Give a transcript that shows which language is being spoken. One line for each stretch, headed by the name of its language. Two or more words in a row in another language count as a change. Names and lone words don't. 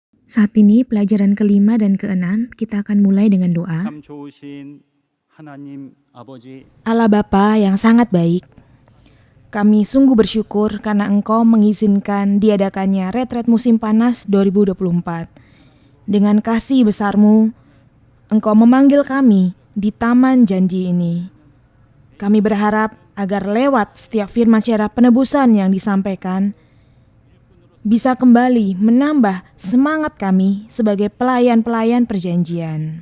Indonesian: Saat ini pelajaran kelima dan keenam kita akan mulai dengan doa.
Korean: 참 좋으신 하나님 아버지,
Indonesian: Allah Bapa yang sangat baik, kami sungguh bersyukur karena Engkau mengizinkan diadakannya retret musim panas 2024. Dengan kasih besar-Mu, Engkau memanggil kami di Taman Janji ini. Kami berharap agar lewat setiap firman secara penebusan yang disampaikan, bisa kembali menambah semangat kami sebagai pelayan-pelayan perjanjian.